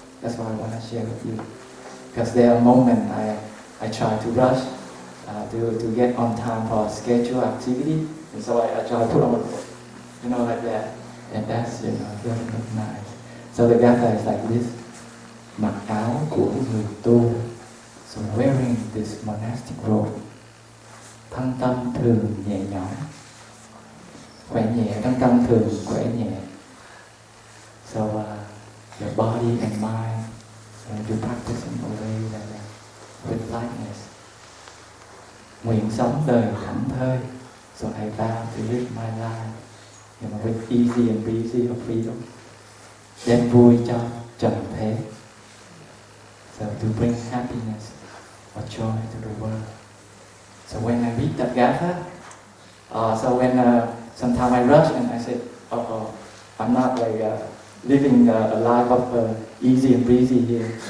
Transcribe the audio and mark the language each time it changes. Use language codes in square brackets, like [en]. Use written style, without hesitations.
[en] That's what I want to share with you. Because there are moments I try to rush to get on time for scheduled activity, and so I try to put on, like that. And that's, very nice. So the gatha is like this. [vi] Mặc áo của người tu. [en] So wearing this monastic robe. [vi] Thân tâm thường nhẹ nhõm. Khỏe nhẹ, thân tâm thường khỏe nhẹ. [en] So your body and mind, you practice in a way that with lightness. [vi] Nguyện sống đời thảnh thơi. [en] So I vow to live my life, with easy and breezy of freedom. [vi] Đem vui cho trần thế. [en] So to bring happiness or joy to the world. So when I read that gatha, so when sometimes I rush and I say, I'm not like living a life of easy and breezy here.